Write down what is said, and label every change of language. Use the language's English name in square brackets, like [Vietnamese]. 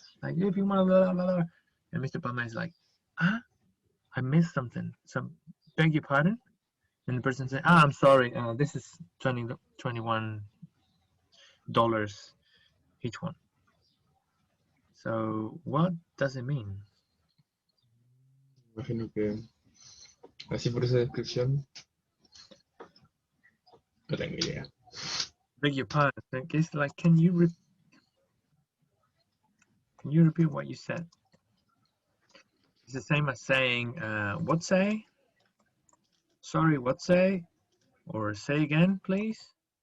[English] Like, if you want, blah, blah, blah. And Mr. Palman is like, I missed something. So, beg your pardon? And the person says, I'm sorry, this is $21 each one. So, what does it mean? [Spanish] Imagino que así por esa descripción no tengo idea. [English] Beg your pardon. It's like, can you repeat what you said? It's the same as saying, what say? Sorry, what say? Or say again, please?